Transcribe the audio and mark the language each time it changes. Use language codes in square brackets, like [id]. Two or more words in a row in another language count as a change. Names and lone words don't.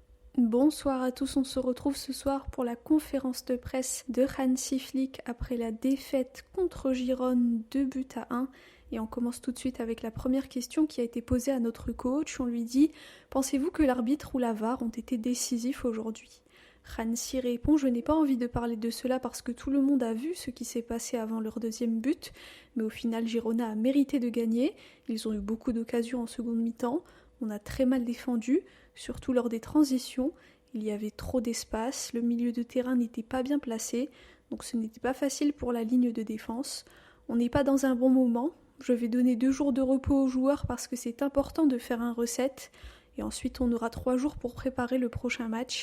[fr] Bonsoir à tous, on se retrouve ce soir pour la conférence de presse de Hansi Flick après la défaite contre Girone 2-1. Et on commence tout de suite avec la première question qui a été posée à notre coach. On lui dit « Pensez-vous que l'arbitre ou la VAR ont été décisifs aujourd'hui ?» Hansi répond « Je n'ai pas envie de parler de cela parce que tout le monde a vu ce qui s'est passé avant leur deuxième but, mais au final Girona a mérité de gagner, ils ont eu beaucoup d'occasions en seconde mi-temps, on a très mal défendu, surtout lors des transitions, il y avait trop d'espace, le milieu de terrain n'était pas bien placé, donc ce n'était pas facile pour la ligne de défense. On n'est pas dans un bon moment, je vais donner 2 jours de repos aux joueurs parce que c'est important de faire un reset, et ensuite on aura 3 jours pour préparer le prochain match.